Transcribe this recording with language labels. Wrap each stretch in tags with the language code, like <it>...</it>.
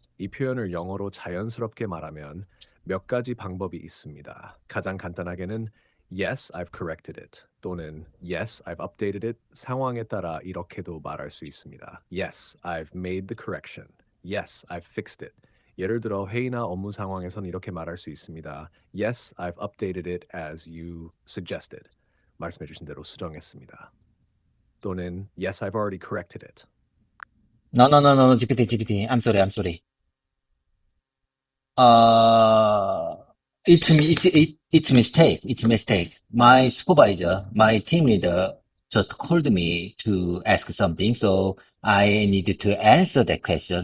<ko>이 표현을 영어로 자연스럽게 말하면 몇 가지 방법이 있습니다. 가장 간단하게는</ko> <en>Yes, I've corrected it</en> <ko>또는</ko> <en>Yes, I've updated it</en> <ko>상황에 따라 이렇게도 말할 수 있습니다.</ko> <en>Yes, I've made the correction. Yes, I've fixed it.</en> <ko>예를 들어 회의나 업무 상황에선 이렇게 말할 수 있습니다.</ko> <en>Yes, I've updated it as you suggested.</en> <ko>말씀해 주신 대로 수정했습니다. 또는</ko> <en>Yes, I've already corrected it. No, GPT. I'm sorry. Uh, it's mistake. It's mistake. My supervisor, my team leader just called me to ask something, so I needed to answer that question.</en>